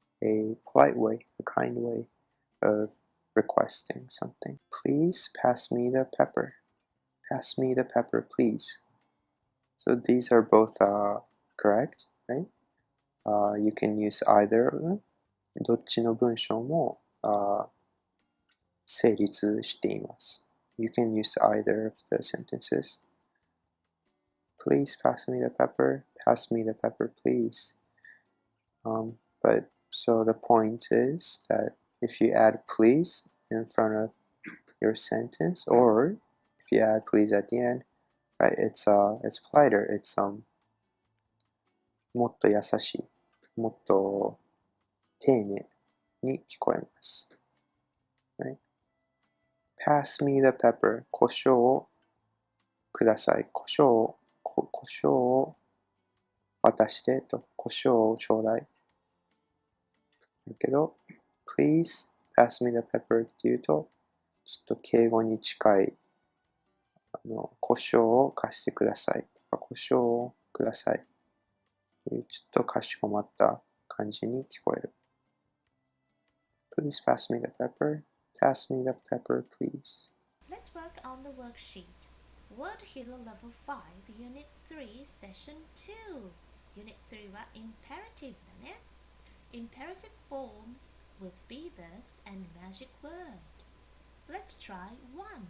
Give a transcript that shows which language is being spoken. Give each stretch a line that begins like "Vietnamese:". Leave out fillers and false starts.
English: A polite way, a kind way of requesting something. Please pass me the pepper. Pass me the pepper, please. So these are both correct, right? You can use either of them.
Japanese: どっちの文章も成立しています。
English: You can use either of the sentences. Please pass me the pepper. Pass me the pepper, please. But so the point is that if you add please in front of your sentence, or if you add please at the end, right? It's politer.
Japanese: It's もっと優しい、もっと丁寧に聞こえます。
English: Right? Pass me the pepper.
Japanese: 胡椒をください。胡椒を渡してと、胡椒をちょうだい。だけど、
English: please pass me the pepper
Japanese: っていうと、ちょっと敬語に近い、胡椒を貸してくださいとか、胡椒をくださいというちょっとかしこまった感じに聞こえる。
English: Please pass me the pepper. Pass me the pepper, please. Let's work on the worksheet. Word Hero Level 5 Unit 3 Session 2 Unit 3は Imperative だね。 Imperative forms with be verbs and magic word. Let's try 1.